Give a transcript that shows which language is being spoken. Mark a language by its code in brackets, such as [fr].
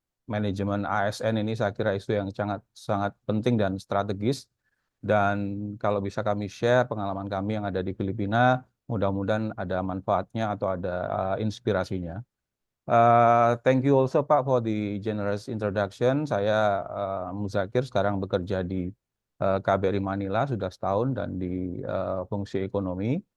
[id] manajemen ASN ini saya kira isu yang sangat sangat penting dan strategis. Dan kalau bisa kami share pengalaman kami yang ada di Filipina, mudah-mudahan ada manfaatnya atau ada inspirasinya. [en] Thank you also Pak for the generous introduction. [id] Saya Muzakir, sekarang bekerja di KBRI Manila sudah setahun dan di fungsi ekonomi.